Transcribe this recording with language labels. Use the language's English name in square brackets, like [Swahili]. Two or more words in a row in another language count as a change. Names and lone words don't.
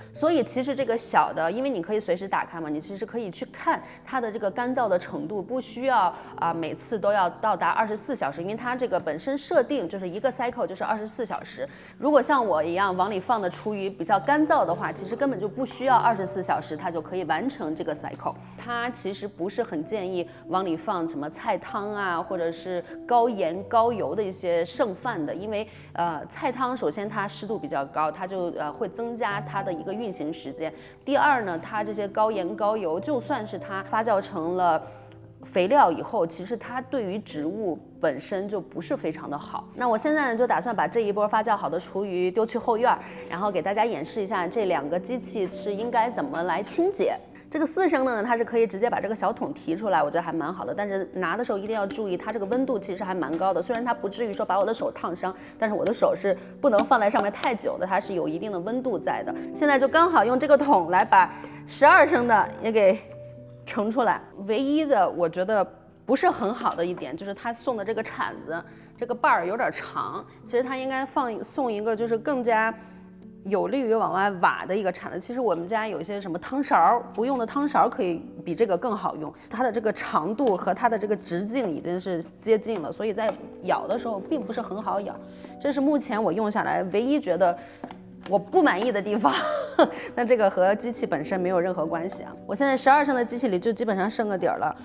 [Chinese] 所以其實這個小的，因為你可以隨時打開嘛，你其實可以去看它的這個乾燥的程度，不需要每次都要到達24小時，因為它這個本身設定就是一個 cycle 就是24小時。如果像我一樣往裡放的廚餘比較乾燥的話，其實根本就不需要24小時，它就可以完成這個 cycle。它其實不是很建議往裡放什麼菜湯啊，或者是高鹽高油的一些剩飯的，因為菜湯首先它濕度比較高，它就會增加它的一個運行時間。第二呢，它這些高鹽高油，就算是它發酵成了肥料以後，其實它對於植物本身就不是非常的好。那我現在呢，就打算把這一波發酵好的廚餘丟去後院，然後給大家演示一下這兩個機器是應該怎麼來清潔。這個4 升的呢，它是可以直接把這個小桶提出來，我覺得還蠻好的。但是拿的時候一定要注意，它這個溫度其實還蠻高的。雖然它不至於說把我的手燙傷，但是我的手是不能放在上面太久的，它是有一定的溫度在的。現在就剛好用這個桶來把12升的也給盛出來。唯一的我覺得不是很好的一點，就是他送的這個鏟子，這個把兒有點長。其實他應該送一個就是更加有利於往外挖的一個鏟子。其實我們家有一些什麼湯勺，不用的湯勺可以比這個更好用。它的這個長度和它的這個直徑已經是接近了，所以在咬的時候並不是很好咬。這是目前我用下來唯一覺得我不滿意的地方。那這個和機器本身沒有任何關係啊。我現在12升的機器裡就基本上剩個底兒了。